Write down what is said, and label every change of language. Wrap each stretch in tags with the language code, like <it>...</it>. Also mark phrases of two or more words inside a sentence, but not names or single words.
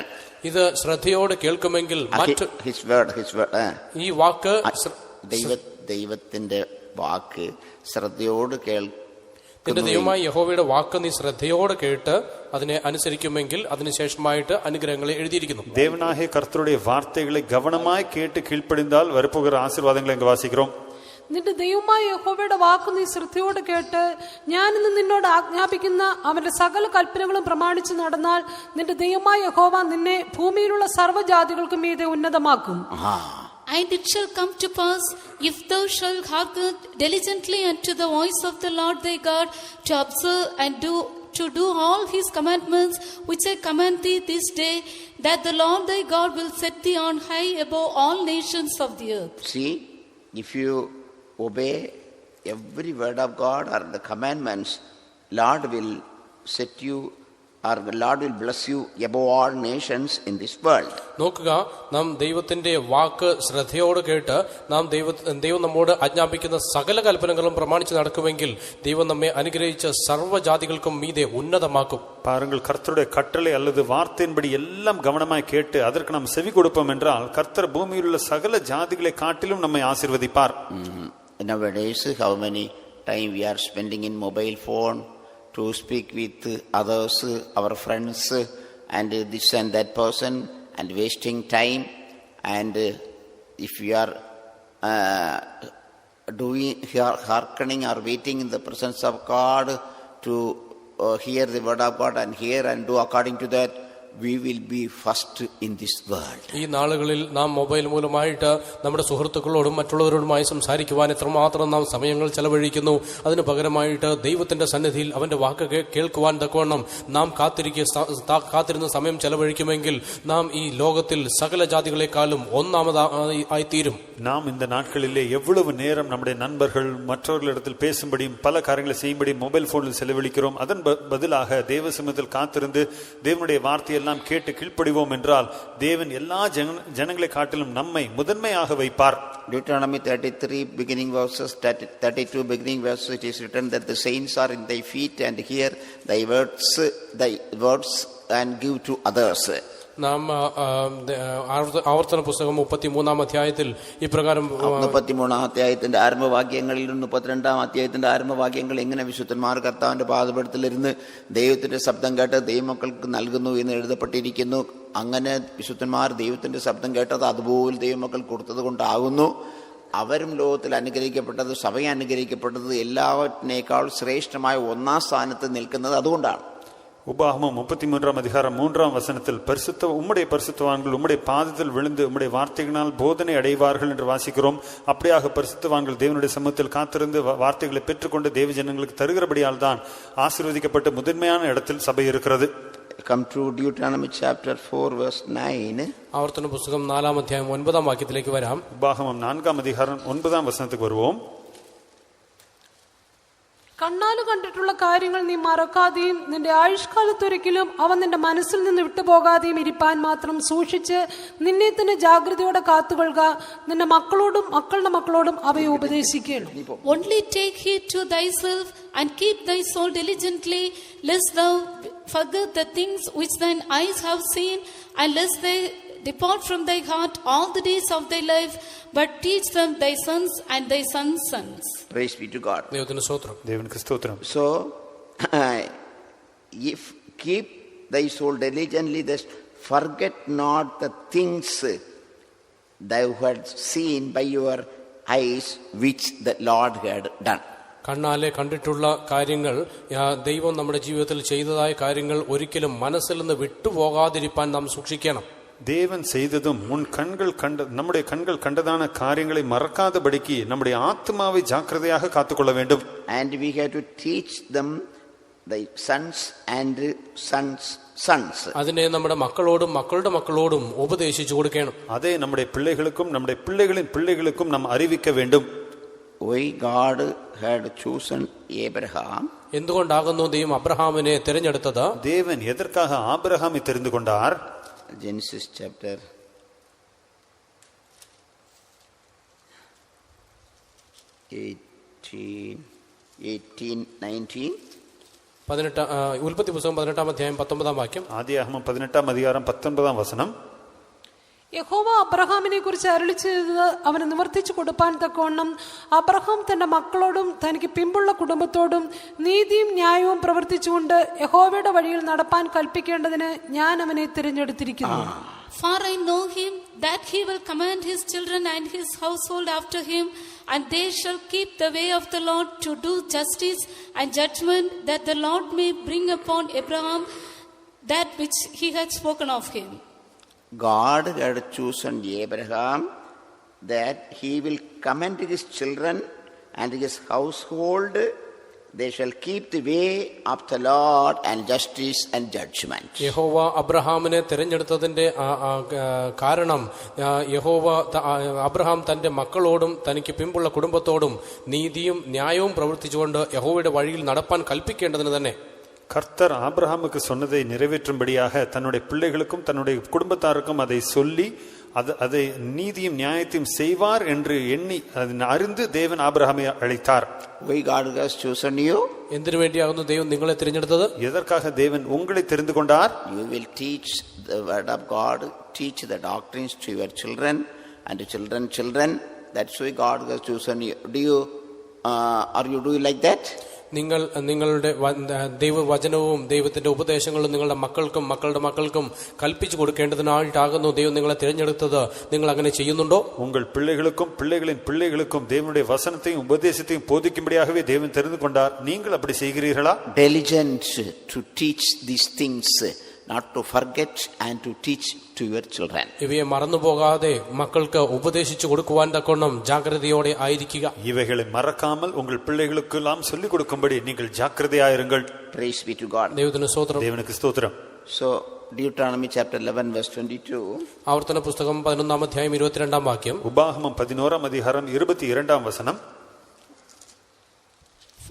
<ml>ഇത് ശ്രദ്ധയോടെ കേൾക്കുമെങ്കിൽ</ml> <en>his word</en> <ml>ഈ വാക്ക് ദൈവത്തിന്റെ വാക്ക് ശ്രദ്ധയോട് നിന്റെ ദൈവമായ യഹോവയുടെ വാക്ക് നീ ശ്രദ്ധയോടെ കേട്ട് അതിനെ അനുസരിക്കുമെങ്കിൽ അതിനുശേഷമായിട്ട് അനുഗ്രഹങ്ങളെ എഴുതിയിരിക്കുന്നു.</ml> <ta>தேவனாகிய கர்த்தருடைய வார்த்தைகளை கவனமாய் கேட்டு கீழ்ப்படிந்தால் வரப்போகிற ஆசீர்வாதங்களை இங்கு வாசிக்கிறோம்.</ta> <ml>നിന്റെ ദൈവമായ യഹോവയുടെ വാക്ക് നീ ശ്രദ്ധയോടെ കേട്ട് ഞാൻ ഇന്ന് നിന്നോട് ആജ്ഞാപിക്കുന്ന അവന്റെ സകല കൽപ്പനകളും പ്രമാണിച്ചു നടന്നാൽ നിന്റെ ദൈവമായ യഹോവ നിന്നെ ഭൂമിയിലുള്ള സർവ്വജാതികൾക്കും മീതെ ഉന്നതമാക്കും.</ml> <en>And it shall come to pass, if thou shalt hearken diligently unto the voice of the Lord thy God, to observe and to do all his commandments which I command thee this day, that the Lord thy God will set thee on high above all nations of the earth. See, if you obey every word of God or the commandments, Lord will set you, or the Lord will bless you above all nations in this world.</en> <ml>നോക്കുക, നാം ദൈവത്തിന്റെ വാക്ക് ശ്രദ്ധയോടെ കേട്ട് നാം ദൈവം നമ്മോട് ആജ്ഞാപിക്കുന്ന സകല കൽപ്പനകളും പ്രമാണിച്ച് നടക്കുമെങ്കിൽ ദൈവം നമ്മെ അനുഗ്രഹിച്ച സർവ്വജാതികൾക്കും മീതെ ഉന്നതമാക്കും.</ml> <ta>பாருங்கள், கர்த்தருடைய கட்டளை அல்லது வார்த்தையின்படி எல்லாம் கவனமாய் கேட்டு அதற்கு நாம் செவி கொடுப்போம் என்றால் கர்த்தர் பூமியில் உள்ள சகல ஜாதிகளை காட்டிலும் நம்மை ஆசீர்வதிப்பார்.</ta> <en>Nowadays, how many time we are spending in mobile phone to speak with others, our friends, and this and that person, and wasting time. And if we are hearkening or waiting in the presence of God to hear the word of God and hear and do according to that, we will be first in this world.</en> <ml>ഈ നാളുകളിൽ നാം മൊബൈൽ മൂലമായിട്ട് നമ്മുടെ സുഹൃത്തുക്കളോടും മറ്റുള്ളവരോടുമായി സംസാരിക്കുവാൻ എത്രമാത്രം നാം സമയങ്ങൾ ചെലവഴിക്കുന്നു. അതിന് പകരമായിട്ട് ദൈവത്തിന്റെ സന്നിധിയിൽ അവന്റെ വാക്ക് കേൾക്കുവാൻ തക്കവണ്ണം നാം കാത്തിരുന്ന സമയം ചെലവഴിക്കുമെങ്കിൽ നാം ഈ ലോകത്തിൽ സകല ജാതികളെക്കാളും ഒന്നാമതായി തീരും.</ml> <ta>நாம் இந்த நாட்களிலே எவ்வளவு நேரம் நம்முடைய நண்பர்கள் மற்றவர்களிடத்தில் பேசும்படியும் பல காரியங்களை செய்யும்படியும் மொபைல் போனில் செலவழிக்கிறோம். அதன் பதிலாக தேவ சமூகத்தில் காத்திருந்து தேவனுடைய வார்த்தையெல்லாம் எல்லாம் கேட்டு கீழ்ப்படிவோம் என்றால் தேவன் எல்லா ஜனங்களை காட்டிலும் நம்மை முதன்மையாக வைப்பார்.</ta> <en>Deuteronomy 33 beginning verses, 32 beginning verses, it is written that the saints are in thy feet and hear thy words and give to others.</en> <ml>നാം ആവർത്തന പുസ്തകം 33 അധ്യായത്തിൽ ഇപ്രകാരം 33 അധ്യായത്തിന്റെ ആരംഭവാക്യങ്ങളിലും 32 അധ്യായത്തിന്റെ ആരംഭവാക്യങ്ങൾ എങ്ങനെ വിശുദ്ധന്മാർ കർത്താവിന്റെ പാദപീഠത്തിലിരുന്ന് ദൈവത്തിന്റെ ശബ്ദം കേട്ട് ദൈവമക്കൾക്ക് നൽകുന്നു എന്ന് എഴുതപ്പെട്ടിരിക്കുന്നു. അങ്ങനെ വിശുദ്ധന്മാർ ദൈവത്തിന്റെ ശബ്ദം കേട്ടത് അതുപോലെ ദൈവമക്കൾ കൊടുത്തത് കൊണ്ടാകുന്നു. അവരും ലോകത്തിൽ അനുഗ്രഹിക്കപ്പെട്ടത്, സഭയെ അനുഗ്രഹിക്കപ്പെട്ടത് എല്ലാവറ്റിനേക്കാൾ ശ്രേഷ്ഠമായ ഒന്നാം സ്ഥാനത്ത് നിൽക്കുന്നത് അതുകൊണ്ടാണ്.</ml> <ta>உபாகமம் 33 அதிகாரம் 3 வசனத்தில் உம்முடைய பரிசுத்தவான்கள் உம்முடைய பாதத்தில் விழுந்து உம்முடைய வார்த்தைகளால் போதனை அடைவார்கள் என்று வாசிக்கிறோம். அப்படியாக பரிசுத்தவான்கள் தேவனுடைய சமூகத்தில் காத்திருந்து வார்த்தைகளை பெற்றுக்கொண்டு தேவ ஜனங்களுக்கு தருகிறபடியால் தான் ஆசீர்வதிக்கப்பட்ட முதன்மையான இடத்தில் சபை இருக்கிறது.</ta> <en>Come to Deuteronomy chapter 4 verse 9.</en> <ml>ആവർത്തന പുസ്തകം 4 അധ്യായം 9 വാക്യത്തിലേക്ക് വരാം.</ml> <ta>உபாகமம் 4 அதிகாரம் 9 വசനത്തിലേക്ക് വരുவோம்.</ta> <ml>കണ്ണാല് കണ്ടിട്ടുള്ള കാര്യങ്ങൾ നീ മറക്കാതെയും നിന്റെ ആയുഷ്കാലത്തൊരിക്കലും അവൻ നിന്റെ മനസ്സിൽ നിന്ന് വിട്ടുപോകാതെയും ഇരിപ്പാൻ മാത്രം സൂക്ഷിച്ച് നിന്നെ തന്നെ ജാഗ്രതയോടെ കാത്തുകൊള്ളുക. നിന്റെ മക്കളോടും മക്കളുടെ മക്കളോടും അവയെ ഉപദേശിക്കണം.</ml> <en>Only take heed to thyself and keep thy soul diligently, lest thou forget the things which thine eyes have seen, and lest they depart from thy heart all the days of thy life, but teach them thy sons and thy sons' sons. Praise be to God.</en> <ml>ദൈവത്തിന് സ്തോത്രം.</ml> <ta>தேவனுக்கு ஸ்தோத்திரம்.</ta> <en>So if keep thy soul diligently, that forget not the things thou had seen by your eyes which the Lord had done.</en> <ml>കണ്ണാലെ കണ്ടിട്ടുള്ള കാര്യങ്ങൾ, ദൈവം നമ്മുടെ ജീവിതത്തിൽ ചെയ്തതായ കാര്യങ്ങൾ ഒരിക്കലും മനസ്സിൽ നിന്ന് വിട്ടുപോകാതിരിപ്പാൻ നാം സൂക്ഷിക്കണം.</ml> <ta>தேவன் செய்ததும் நம்முடைய கண்கள் கண்டதான காரியங்களை மறக்காதபடிக்கு நம்முடைய ஆத்மாவை ஜாக்கிரதையாக காத்துக்கொள்ள வேண்டும்.</ta> <en>And we have to teach them the sons and sons.</en> <ml>അതിനെ നമ്മുടെ മക്കളോടും മക്കളുടെ മക്കളോടും ഉപദേശിച്ചു കൊടുക്കണം.</ml> <ta>அதே நம்முடைய பிள்ளைகளுக்கும் நம்முடைய பிள்ளைகளின் பிள்ளைகளுக்கும் நாம் அறிவிக்க வேண்டும்.</ta> <en>Why God had chosen Abraham?</en> <ml>എന്തുകൊണ്ടാകുന്നു ദൈവം അബ്രഹാമിനെ തിരഞ്ഞെടുത്തത്?</ml> <ta>தேவன் எதற்காக ஆபிரகாமை தெரிந்து கொண்டார்?</ta> <en>Genesis chapter 18-19.</en> <ml>ഉൽപ്പത്തി പുസ്തകം 18 അധ്യായം 19 വാക്യം.</ml> <ta>ஆதியாகமம் 18 அதிகாரம் 19 வசனம்.</ta> <ml>യഹോവ അബ്രഹാമിനെ കുറിച്ച് അരുളി ചെയ്തത് അവന് നിവർത്തിച്ചു കൊടുപ്പാൻ തക്കവണ്ണം അബ്രഹാം തന്റെ മക്കളോടും തനിക്ക് പിമ്പുള്ള കുടുംബത്തോടും നീതിയും ന്യായവും പ്രവർത്തിച്ചുകൊണ്ട് യഹോവയുടെ വഴിയിൽ നടപ്പാൻ കൽപ്പിക്കേണ്ടതിന് ഞാൻ അവനെ തിരഞ്ഞെടുത്തിരിക്കുന്നു.</ml> <en>For I know him, that he will command his children and his household after him, and they shall keep the way of the Lord to do justice and judgment, that the Lord may bring upon Abraham that which he had spoken of him. God had chosen Abraham that he will commend his children and his household. They shall keep the way of the Lord and justice and judgment.</en> <ml>യഹോവ അബ്രഹാമിനെ തിരഞ്ഞെടുത്തതിന്റെ കാരണം അബ്രഹാം തന്റെ മക്കളോടും തനിക്ക് പിമ്പുള്ള കുടുംബത്തോടും നീതിയും ന്യായവും പ്രവർത്തിച്ചുകൊണ്ട് യഹോവയുടെ വഴിയിൽ നടപ്പാൻ കൽപ്പിക്കേണ്ടതിന് തന്നെ.</ml> <ta>கர்த்தர் ஆபிரகாமுக்கு சொன்னதை நிறைவேற்றும்படியாக தன்னுடைய பிள்ளைகளுக்கும் தன்னுடைய குடும்பத்தாருக்கும் அதை சொல்லி அதை நீதியும் நியாயத்தையும் செய்வார் என்று எண்ணி அறிந்து தேவன் ஆபிரகாமை அழைத்தார்.</ta> <en>Why God has chosen you?</en> <ml>എന്തിനു വേണ്ടിയാകുന്നു ദൈവം നിങ്ങളെ തിരഞ്ഞെടുത്തത്?</ml> <ta>எதற்காக தேவன் உங்களை தெரிந்து கொண்டார்?</ta> <en>You will teach the word of God, teach the doctrines to your children and to children. That's why God has chosen you. Are you doing like that?</en> <ml>നിങ്ങളുടെ ദൈവവചനവും ദൈവത്തിന്റെ ഉപദേശങ്ങളും നിങ്ങളുടെ മക്കൾക്കും മക്കളുടെ മക്കൾക്കും കൽപ്പിച്ചു കൊടുക്കേണ്ടതിനായിട്ടാകുന്നു ദൈവം നിങ്ങളെ തിരഞ്ഞെടുത്തത്. നിങ്ങൾ അങ്ങനെ ചെയ്യുന്നുണ്ടോ?</ml> <ta>உங்கள் பிள்ளைகளுக்கும் பிள்ளைகளின் பிள்ளைகளுக்கும் தேவனுடைய வசனத்தையும் உபதேசத்தையும் போதிக்கும்படியாகவே தேவன் தெரிந்து கொண்டார். நீங்கள் அப்படி செய்கிறீர்களா?</ta> <en>Diligent to teach these things, not to forget, and to teach to your children.</en> <ml>ഇവയെ മറന്നുപോകാതെ മക്കൾക്ക് ഉപദേശിച്ചു കൊടുക്കുവാൻ തക്കവണ്ണം ജാഗ്രതയോടെ ആയിരിക്കുക.</ml> <ta>இவைகளை மறக்காமல் உங்கள் பிள்ளைகளுக்கு எல்லாம் சொல்லிக் கொடுக்கும்படி நீங்கள் ஜாக்கிரதையாயிருங்கள்.</ta> <en>Praise be to God.</en> <ml>ദൈവത്തിന് സ്തോത്രം.</ml> <ta>தேவனுக்கு ஸ்தோத்திரம்.</ta> <en>So Deuteronomy chapter 11 verse 22.</en> <ml>ആവർത്തന പുസ്തകം 11 അധ്യായം 22 വാക്യം.</ml> <ta>உபாகமம் 11 அதிகாரம் 22 வசனம்.</ta>